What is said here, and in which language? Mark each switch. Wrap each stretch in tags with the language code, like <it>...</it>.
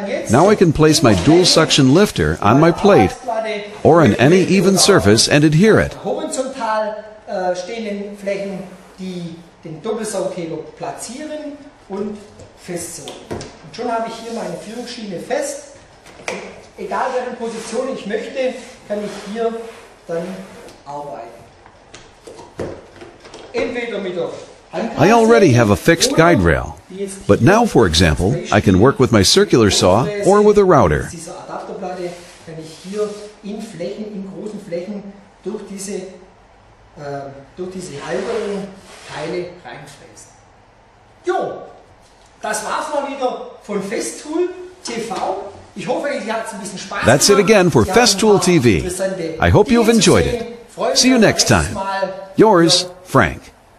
<en>Now I can place my dual suction lifter on my plate or on any even surface and adhere it.</en> <de>Horizontal stehenden Flächen, die den Doppelsaugheber platzieren und festsaugen. Und schon habe ich hier meine Führungsschiene fest. Egal welche Position ich möchte, kann ich hier dann arbeiten. Entweder mit der</de> <en>I already have a fixed guide rail, but now, for example, I can work with my circular saw or with a router.</en> <de>Diese Adapterplatte kann ich hier in Flächen, in großen Flächen durch diese Halterung Teile reinfräsen. Jo, das war's mal wieder von Festool TV. Ich hoffe, ihr habt ein bisschen Spaß gemacht.</de> <en>That's it again for Festool TV. I hope you've enjoyed it. See you next time. Yours, Frank.</en>